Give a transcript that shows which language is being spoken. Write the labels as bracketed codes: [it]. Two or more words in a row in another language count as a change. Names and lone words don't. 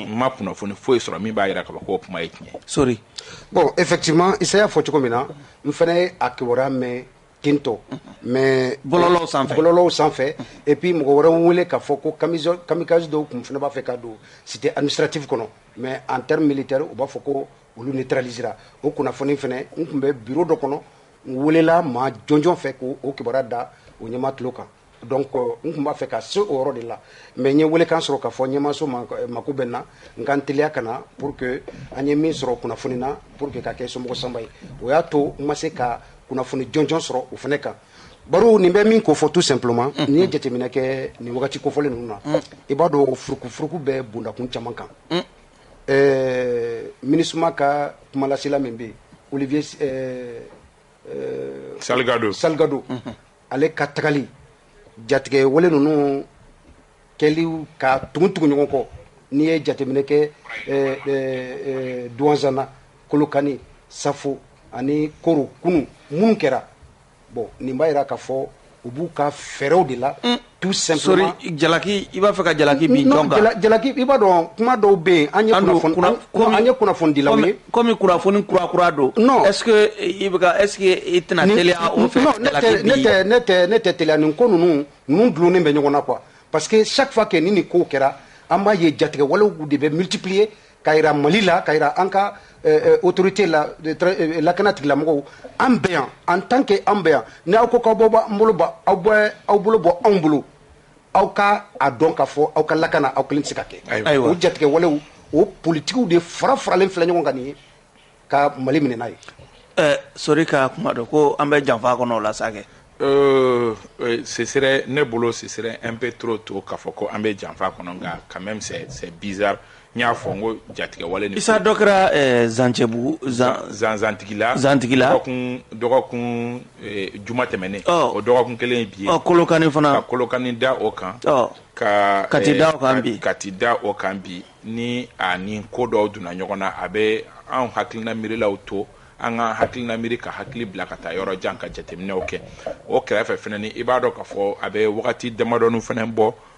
[bm] n ma kunnafoni foyi sɔrɔ min b'a jira k'a fɔ ko kuma ye tiɲɛ sorry [fr] bon effectivement [bm] Isa y'a fɔ cogo min na n fana ye a kibaruya mɛn tentɔ mais bɔlɔlɔw sanfɛ [fr] et puis [bm] mɔgɔ wɛrɛw wele k'a fɔ ko kamikaze dɔw kun fana b'a fɛ ka don [fr] cité administrative [bm] kɔnɔ [fr] mais en terme militaire [bm] u b'a fɔ ko olu neutralisera o kunnafoni fana n tun bɛ bureau dɔ kɔnɔ n welela maa jɔnjɔn fɛ k'o kibaruya da o ɲɛma tulo kan donc n tun b'a fɛ ka se o yɔrɔ de la mais n ye welekan sɔrɔ k'a fɔ ɲɛmaso mako bɛ n na n ka n teliya ka na [fr] pour que [bm] an ye min sɔrɔ kunnafoni na [fr] pour que [bm] ka kɛ somɔgɔ sanba ye o y'a to n ma se ka kunnafoni jɔnjɔn sɔrɔ o fana kan baro nin bɛ min ko fɔ [fr] tout simplement [bm] n'i ye jateminɛ kɛ nin wagati kofɔlen ninnu na i b'a dɔn furukufuruku bɛ bondakun caman kan MINUSMA ka kumalasela min bɛ yen Olivier Salgado ale ka tagali jatigɛ wale ninnu kɛli ka tugu ɲɔgɔn kɔ n'i ye jateminɛ kɛ Duwanzana Kolokani Safo ani Koro kunu minnu kɛra bon nin b'a jira k'a fɔ u b'u ka fɛɛrɛw de la [fr] tout simplement. [bm] Sorry, jalaki i b'a fɛ ka jalaki bin jɔn kan. Jalaki i b'a dɔn kuma dɔw bɛ yen an ye kunnafoni dilaw ye. Komi kunnafoni kura don. Non. [fr] Est-ce que [bm] i tɛna teliya o fɛ jalaki bin? Ne tɛ teliya nin ko ninnu dulonnen bɛ ɲɔgɔn na [fr] quoi parce que chaque fois que [bm] nin ko kɛra an b'a ye jatigɛ walew de bɛ multiplier ka yira Mali la ka yira an ka autorité la lakana tigilamɔgɔw an bɛ yan [fr] en tant que [bm] an bɛ yan ni aw ko k'aw bolo bɔ anw bolo aw ka a dɔn k'a fɔ aw ka lakana aw kelen tɛ se ka kɛ o jatigɛ walew o politikiw de faralen filɛ ɲɔgɔn kan nin ye ka Mali minɛ n'a ye. Sori ka kuma dɔ ko an bɛ janfa kɔnɔ o la sa kɛ. [fr] Ce serait [bm] ne bolo [fr] ce serait un peu trop tôt [bm] k'a fɔ ko an bɛ janfa kɔnɔ nka [fr] quand même c'est bizarre. [bm] N y'a fɔ n ko jatigɛ wale ni Isa dɔ kɛra Zancɛbugu Zantigila dɔgɔkun juma tɛmɛnen o dɔgɔkun kelen bi ye Kolokani fana ka Kolokani da o kan ka Kati da o kan bi Kati da o kan bi ni a ni ko dɔw donna ɲɔgɔn na a bɛ anw hakilina miirilaw to an ka hakilina miiri ka hakili bila ka taa yɔrɔ jan ka jateminɛw kɛ o kɛrɛfɛ fɛnɛ ni i b'a dɔn k'a fɔ a bɛ wagati damadɔni fɛnɛ bɔ